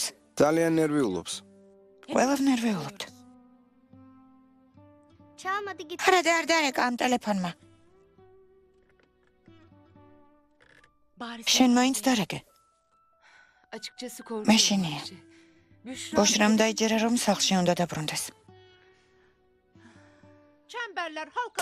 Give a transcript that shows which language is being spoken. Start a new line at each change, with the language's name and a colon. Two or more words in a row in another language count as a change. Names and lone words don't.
Georgian: ძალიან ნერვიულობს. ყველამ ნერვიულობთ.
Turkish: Çalmadı gitti.
Georgian: არა და არ დარეკა ამ ტელეფონმა.
Turkish: bari
Georgian: შენ მაინც დარეკე.
Turkish: açıkçası korkuyorum.
Georgian: მეშინია.
Turkish: Büşra.
Georgian: ბუშრამ დაიჯერა, რომ სახლში უნდა დაბრუნდეს.
Turkish: Çemberler halka.